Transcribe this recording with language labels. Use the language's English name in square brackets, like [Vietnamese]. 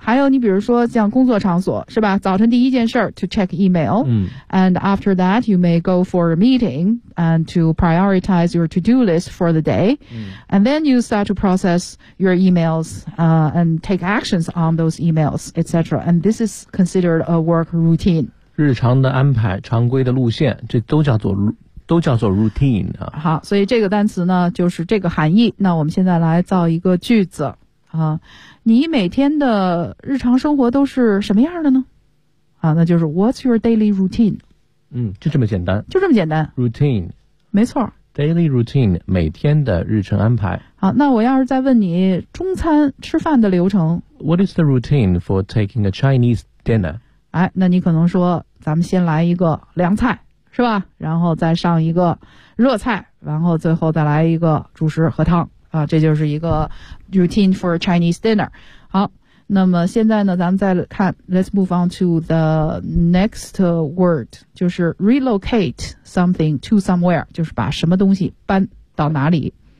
[Chinese] 还有你比如说像工作场所是吧，早晨第一件事 [English] to check email、and after that you may go for a meeting and to prioritize your to-do list for the day、and then you start to process your emails、and take actions on those emails etc. and this is considered a work routine。 [Chinese] 日常的安排，常规的路线，这都叫做都叫做 routine 啊。好，所以这个单词呢就是这个含义。那我们现在来造一个句子啊，你每天的日常生活都是什么样的呢？ [English] 啊， [Chinese] 那就是 [English] What's your daily routine？ [Chinese] 嗯，就这么简单，就这么简单。 [English] routine， [Chinese] 没错，daily routine 每天的日程安排。好，那我要是再问你中餐吃饭的流程 [English] ，What is the routine for taking a Chinese dinner？ [Chinese] 哎，那你可能说，咱们先来一个凉菜，是吧？然后再上一个热菜，然后最后再来一个主食和汤。啊，这就是一个 [English] routine for Chinese dinner。 [Chinese] 好，那么现在呢，咱们再看 ， [English] let's move on to the next word， [Chinese] 就是 relocate something to somewhere， 就是把什么东西搬到哪里。